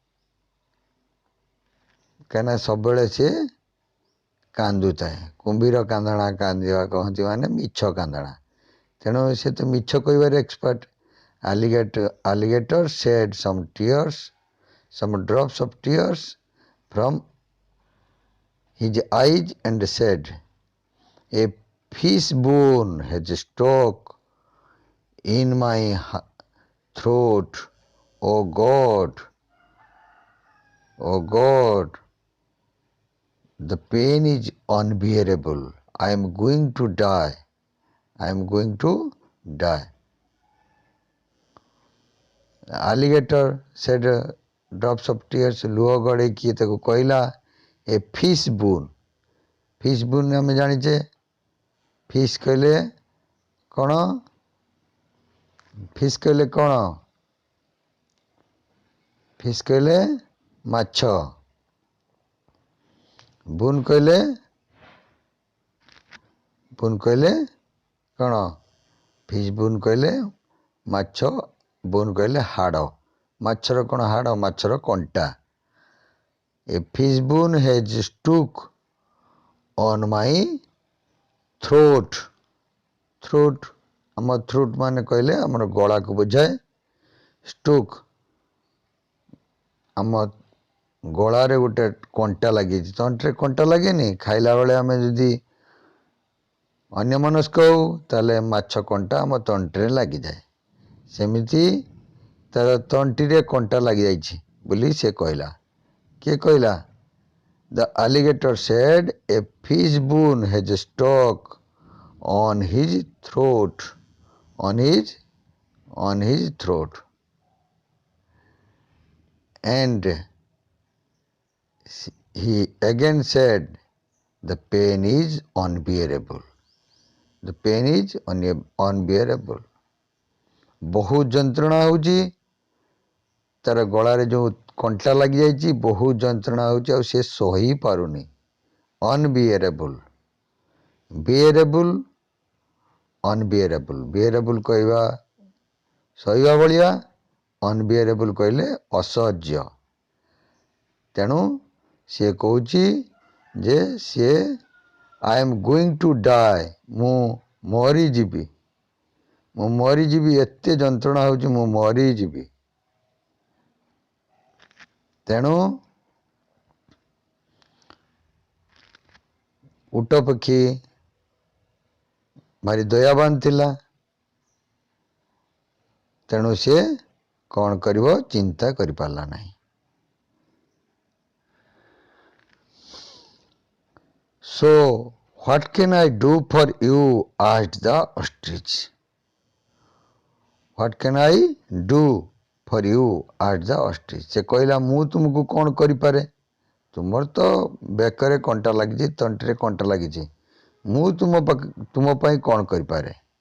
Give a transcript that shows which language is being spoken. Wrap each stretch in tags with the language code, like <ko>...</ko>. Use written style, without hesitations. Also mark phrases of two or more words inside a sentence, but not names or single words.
<or>କାହିଁକିନା ସବୁବେଳେ ସେ କାନ୍ଦୁଥାଏ କୁମ୍ଭୀର କାନ୍ଦଣା କାନ୍ଦିବା କହନ୍ତି ମାନେ ମିଛ କାନ୍ଦଣା ତେଣୁ ସେ ତ ମିଛ କହିବାରେ ଏକ୍ସପର୍ଟ</or> <en>alligator shed some drops of tears from his eyes and said, a fish bone has stuck in my throat. Oh God, the pain is unbearable. I am going to die. Alligator said drops of tears</en> <or>ଲୁହ ଗଡ଼େଇକି ତାକୁ କହିଲା</or> <en>a fish bone</en> <or>ଆମେ ଜାଣିଛେ ଫିସ୍ କହିଲେ କ'ଣ ଫିସ୍ କହିଲେ ମାଛ ବୁନ୍ କହିଲେ କ'ଣ</or> <en>fish bone</en> <or>କହିଲେ ମାଛ ବୁନ୍ କହିଲେ ହାଡ଼ ମାଛର କ'ଣ ହାଡ଼ ମାଛର କଣ୍ଟା</or> <en>A fish bone has stuck on my throat.</en> <or>ଆମ throat ମାନେ କହିଲେ ଆମର ଗଳାକୁ ବୁଝାଏ stuck ଆମ ଗଳାରେ ଗୋଟେ କଣ୍ଟା ଲାଗିଛି ତଣ୍ଟିରେ କଣ୍ଟା ଲାଗେନି ଖାଇଲା ବେଳେ ଆମେ ଯଦି ଅନ୍ୟମନସ୍କ ହଉ ତାହେଲେ ମାଛ କଣ୍ଟା ଆମ ତଣ୍ଟିରେ ଲାଗିଯାଏ ସେମିତି ତାର ତଣ୍ଟିରେ କଣ୍ଟା ଲାଗିଯାଇଛି ବୋଲି ସେ କହିଲା କିଏ କହିଲା</or> <en>The alligator said a fish bone has stuck on his throat and he again said the pain is unbearable</en> <or>ବହୁତ ଯନ୍ତ୍ରଣା ହେଉଛି ତାର ଗଳାରେ ଯେଉଁ କଣ୍ଟା ଲାଗିଯାଇଛି ବହୁତ ଯନ୍ତ୍ରଣା ହେଉଛି ଆଉ ସେ ସହି ପାରୁନି unbearable କହିବା ସହିବା ଭଳିଆ unbearable କହିଲେ ଅସହ୍ୟ ତେଣୁ ସେ କହୁଛି ଯେ ସେ</or> <en>I am going to die</en> <or>ମୁଁ ମରିଯିବି ଏତେ ଯନ୍ତ୍ରଣା ହେଉଛି ମୁଁ ମରିଯିବି ତେଣୁ ଉଟ ପକ୍ଷୀ ଭାରି ଦୟାବାନ ଥିଲା ତେଣୁ ସେ କ'ଣ କରିବ ଚିନ୍ତା କରିପାରିଲା ନାହିଁ</or> <en>So what can I do for you asked the ostrich What can I do for you asked the ostrich</en> <or>ସେ କହିଲା ମୁଁ ତୁମକୁ କ'ଣ କରିପାରେ ତୁମର ତ ବେକରେ କଣ୍ଟା ଲାଗିଛି ତଣ୍ଟିରେ କଣ୍ଟା ଲାଗିଛି ମୁଁ ତୁମ ପାଇଁ କ'ଣ କରିପାରେ</or>